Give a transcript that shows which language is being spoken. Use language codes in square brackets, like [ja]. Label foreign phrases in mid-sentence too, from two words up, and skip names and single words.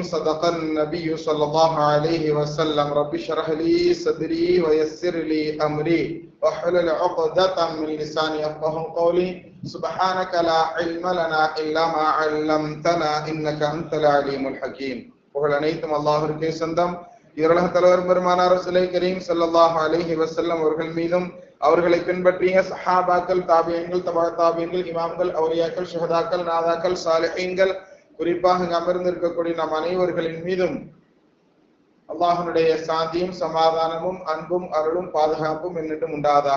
[ar] صدق النبي صلى الله عليه وسلم. رب اشرح لي صدري ويسر لي أمري واحلل عقدة من لساني يفقهوا قولي. سبحانك لا علم لنا إلا ما علمتنا إنك أنت العليم الحكيم. [ta] புகழ் அனைத்தும் அல்லாஹ்விற்கே சொந்தம். இவ்வுலக தலைவர் பெருமானார் ரசூலுல்லாஹி கரீம் [ar] صلى الله عليه وسلم [ta] அவர்கள் மீதும் அவர்களை பின்பற்றிய சஹாபாக்கள், தாபியீன்கள், தபா தாபியீன்கள், இமாம்கள், அவுலியாக்கள், ஷுஹதாக்கள், நாதாக்கள், சாலிஹீன்கள், குறிப்பாக அமர்ந்திருக்கக்கூடிய நம் அனைவர்களின் மீதும் அல்லாஹ்வுடைய சாந்தியும் சமாதானமும் அன்பும் அருளும் பாதுகாப்பும் என்னிடம் உண்டாதாக.